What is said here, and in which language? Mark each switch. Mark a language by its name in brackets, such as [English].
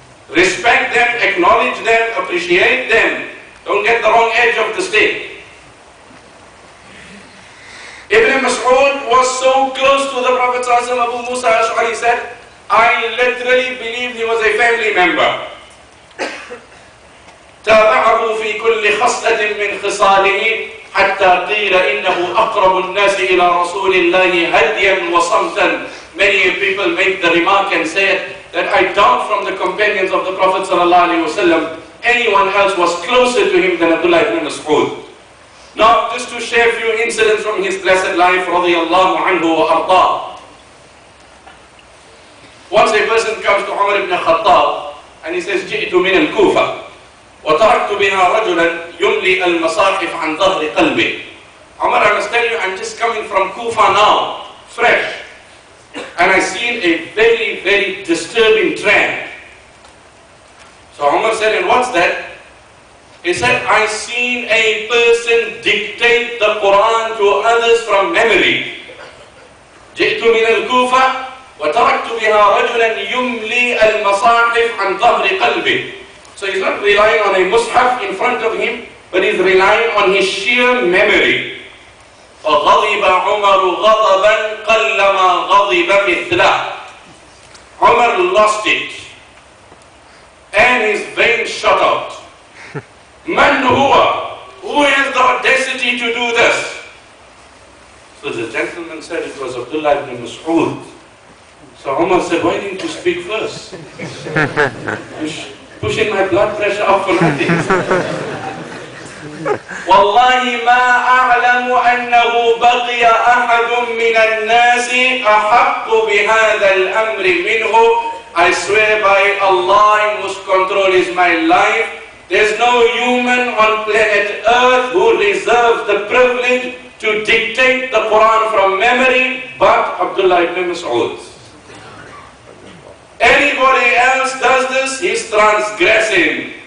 [English] Respect them, acknowledge them, appreciate them. Don't get the wrong edge of the stick. Ibn Masood was so close to the Prophet ﷺ, Abu Musa Ash'ari said, I literally believed he was a family member. [Arabic] تابعه في كل خصلة من خصاله حتى قيل إنه أقرب الناس إلى رسول الله هديا وصمتا. [English] Many people make the remark and say that I doubt from the companions of the Prophet ﷺ anyone else was closer to him than Abdullah ibn Masood. Now, just to share a few incidents from his blessed life, radiyallahu anhu wa arda. Once a person comes to Umar ibn Khattab and he says, [Arabic] جئت من الكوفة وتركت بها رجلا يملي المصاحف عن ظهر قلبه. [English] Umar, I must tell you, I'm just coming from Kufa now, fresh. And I seen a very, very disturbing trend. So Umar said, and what's that? He said, I seen a person dictate the Quran to others from memory. [Arabic] جئت من الكوفة وتركت بها رجلا يملي المصاحف عن ظهر قلبه. [English] So he's not relying on a mushaf in front of him, but he's relying on his sheer memory. [Arabic] فغضب عمر غضبا قلما غضب مثله. [English] Umar lost it, and his veins shot out. [Arabic] Man huwa? [English] Who has the audacity to do this? So the gentleman said it was Abdullah ibn Masood. So Umar said, why didn't you speak first? Pushing my blood pressure up for nothing. [Arabic] والله ما أعلم أنه بقي أحد من الناس أحق بهذا الأمر منه. [English] I swear by Allah in whose control is my life, there's no human on planet Earth who reserves the privilege to dictate the Quran from memory but Abdullah ibn Masood. Anybody else does this, he's transgressing.